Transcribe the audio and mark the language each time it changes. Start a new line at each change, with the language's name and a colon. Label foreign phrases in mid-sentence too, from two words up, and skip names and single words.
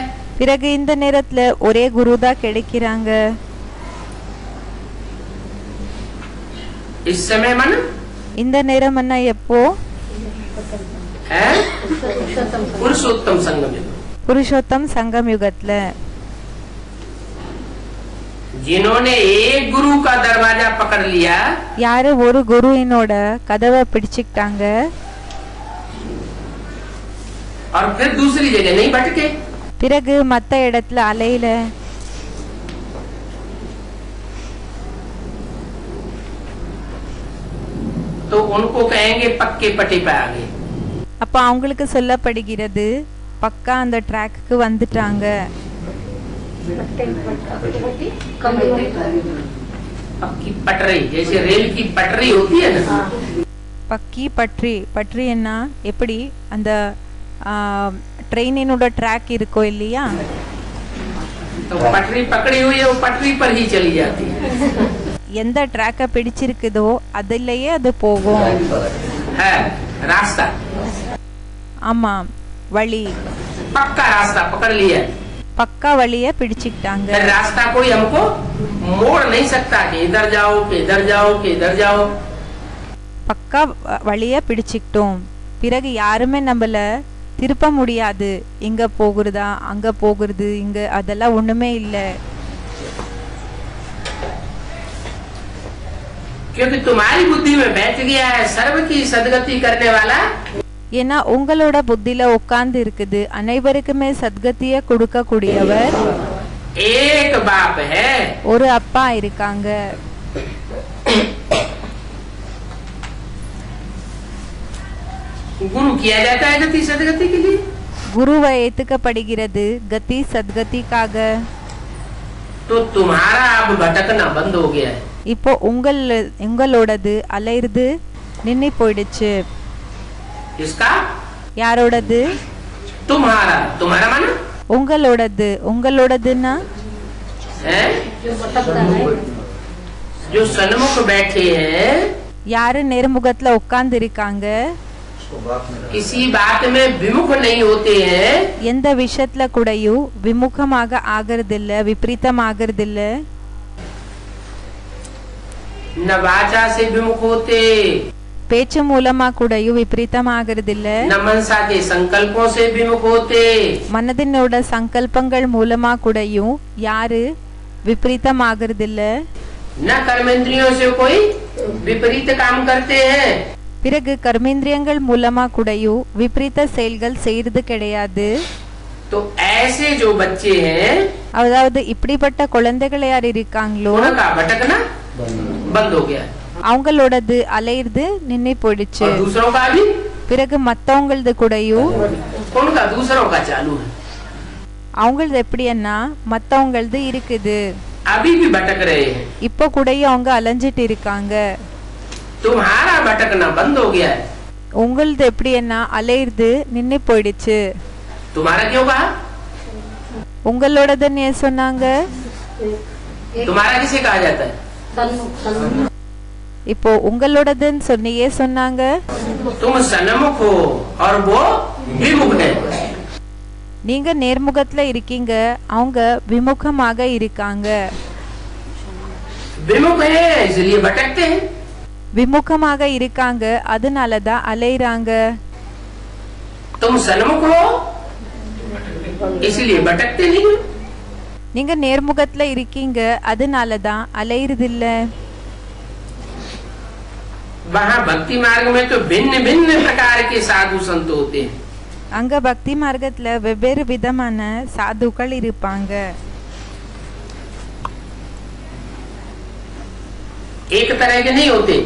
Tamil: பிறகு இந்த நேரத்துல ஒரே குரு தான் கிடைக்கிறாங்க.
Hindi: इस समय मन
Tamil: இந்த நேரம் என்ன எப்போ?
Hindi: है पुरुषोत्तम संगम युग.
Tamil: புருஷோத்தம் சங்கம் யுகத்துல.
Hindi: जिन्होंने एक गुरु का दरवाजा पकड़ लिया,
Tamil: யாரு ஒரு குருவினோட கதவை பிடிச்சுக்கிட்டாங்க,
Hindi: और फिर दूसरी जगह नहीं भटके,
Tamil: பிறகு மத்த இடத்துல அலையில,
Hindi: तो उनको कहेंगे पक्के पटे पे आ गए.
Tamil: அப்ப அவங்களுக்கு சொல்லப்படுகிறது பக்கா அந்த ட்ராக்கு வந்துட்டாங்க.
Hindi: पक्की पटरी, जैसे रेल की पटरी होती है ना,
Tamil: பக்கி பற்றி பற்றி என்ன எப்படி அந்த ட்ரெயினோட ட்ராக் இருக்கோ இல்லையா,
Hindi: तो पटरी पकड़ी हुई है, वो पटरी पर ही चली जाती है.
Tamil: எந்த ட்ராக்க பிடிச்சிருக்குதோ அதுலயே அது போகும்.
Hindi: है रास्ता,
Tamil: ஆமா வழி,
Hindi: पक्का रास्ता पकड़ लिया.
Tamil: பக்கா வழிய பிடிச்சுக்கிட்டாங்க.
Hindi: फिर रास्ता कोई हमको मोड़ नहीं सकता कि इधर जाओ कि इधर जाओ कि इधर जाओ.
Tamil: பக்கா வழிய பிடிச்சுக்கிட்டோம், பிறகு யாருமே நம்மள திருப்ப முடியாது. இங்க போகுறதா அங்க போகுறது இங்க அதெல்லாம் ஒண்ணுமே இல்ல.
Hindi: क्योंकि तुम्हारी बुद्धि में बैठ गया है सर्व की सदगति करने वाला.
Tamil: ஏன்னா உங்களோட புத்தியில உட்கார்ந்து இருக்குது அனைவருக்குமே சத்கதிய கொடுக்க கூடியவர்.
Hindi: एक बाप है,
Tamil: ஒரு அப்பா இருக்காங்க.
Hindi: गुरु किया जाता है गति सदगति के लिए.
Tamil: குருவை ஏத்துக்கப்படுகிறது கதி சத்கதிக்காக.
Hindi: तो तुम्हारा अब भटकना बंद हो गया है।
Tamil: இப்போ உங்களோடது அலையிறது நின்னு போயிடுச்சு.
Hindi: इसका
Tamil: யாரோடது?
Hindi: तुम्हारा, तुम्हारा माना
Tamil: உங்களோடதுன்னா
Hindi: है जो सन्मुख बैठे हैं,
Tamil: யாரு நேர்முகத்துல உட்கார்ந்து இருக்காங்க,
Hindi: किसी बात में विमुख नहीं होते हैं,
Tamil: எந்த விஷயத்துல கூடயும் விமுகமாக ஆகிறதில்ல, விபரீதம் ஆகிறதில்ல.
Hindi: न वाचा से विमुख होते,
Tamil: பேச்சு மூலமா கூடயும் விபரீதம் ஆகிறதில்ல,
Hindi: न मनसा के संकल्पों से विमुख होते,
Tamil: மனதினோட சங்கல்பங்கள் மூலமா கூடயும் யாரு விபரீதம் ஆகிறதில்ல,
Hindi: न कर्मेंद्रियों से कोई विपरीत काम करते हैं,
Tamil: பிறகு கர்மேந்திரியங்கள் மூலமா கூடயும் விபரீத செயல்கள் செய்யறது கிடையாது.
Hindi: तो ऐसे जो बच्चे हैं
Tamil: அதாவது இப்படிப்பட்ட குழந்தைகள் யார் இருக்காங்களோ
Hindi: उनका भटकना बंद हो गया,
Tamil: அவங்களோடது அலையிறது நின்னு போயிடுச்சு.
Hindi: और दूसरों का भी,
Tamil: பிறகு மத்தவங்களது கூடயும்
Hindi: उनका दूसरों का चालू है,
Tamil: அவங்களது எப்படின்னா மத்தவங்களது இருக்குது,
Hindi: अभी भी भटक रहे हैं।
Tamil: இப்போ கூடயும் அவங்க அலைஞ்சிட்டு இருக்காங்க.
Hindi: तुम्हारा भटकना बंद हो गया है।
Tamil: உங்களது எப்படின்னா அலையிறது நின்னு போயிடுச்சு.
Hindi: तुम्हारा क्यों कहा?
Tamil: உங்களோடதுன்னு ஏன் சொன்னாங்க?
Hindi: तुम्हारा किसे कहा जाता है?
Tamil: இப்போ உங்களோடதுன்னு சொன்னியே சொன்னாங்க.
Hindi: तुम सन्मुख हो और वो विमुख है।
Tamil: நீங்க நேர்முகத்துல இருக்கீங்க, அவங்க விமுகமாக இருக்காங்க.
Hindi: विमुख है इसलिए भटकते हैं,
Tamil: விமுகமாக இருக்காங்க, அதனாலதான் அலைறாங்க.
Hindi: तुम सन्मुख हो इसलिए भटकते नहीं हो।
Tamil: நீங்க நேர்முகத்துல இருக்கீங்க, அதனாலதான் அலைறதில்ல.
Hindi: वहाँ भक्ति मार्ग में तो भिन्न भिन्न प्रकार के साधु संत होते हैं।
Tamil: அங்க பக்தி மார்க்கத்துல வெவ்வேறு விதமான சாதுக்கள் இருப்பாங்க.
Hindi: एक तरह के नहीं होते,